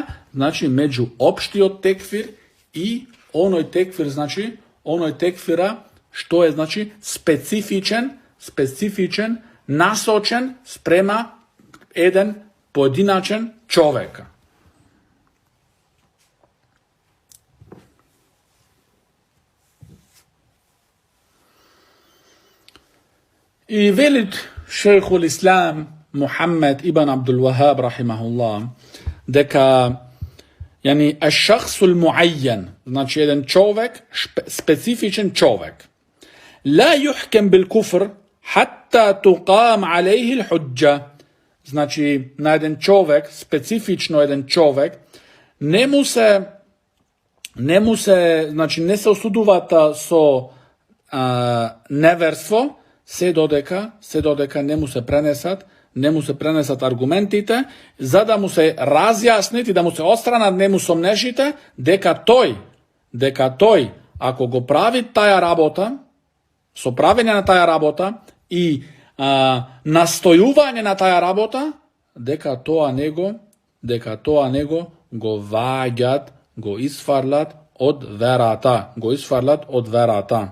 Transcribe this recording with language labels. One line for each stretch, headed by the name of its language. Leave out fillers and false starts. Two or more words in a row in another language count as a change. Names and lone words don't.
Macedonian: Значи, меѓу општио текфир и оној текфир, значи, оној текфира што е, значи, специфичен, насочен спрема еден поединечен човека. И велит шејхул Ислам Мухамед ибн Абдул Вахаб rahimahullah deka yani
Arabic: الشخص المعين,
Macedonian: значи еден човек, специфичан човек,
Arabic: لا يحكم بالكفر حتى تقام عليه الحجة,
Macedonian: значи на еден човек, специфично еден човек, не му се, значи не се осудуваат со неверство, се додека не му се пренесат аргументите, за да му се разјаснит и да му се отстранат нему сомнешите, дека тој, ако го прави тая работа, со правење на тая работа и настојување на тая работа, дека тоа него го ваѓат, го isfарлат од верата.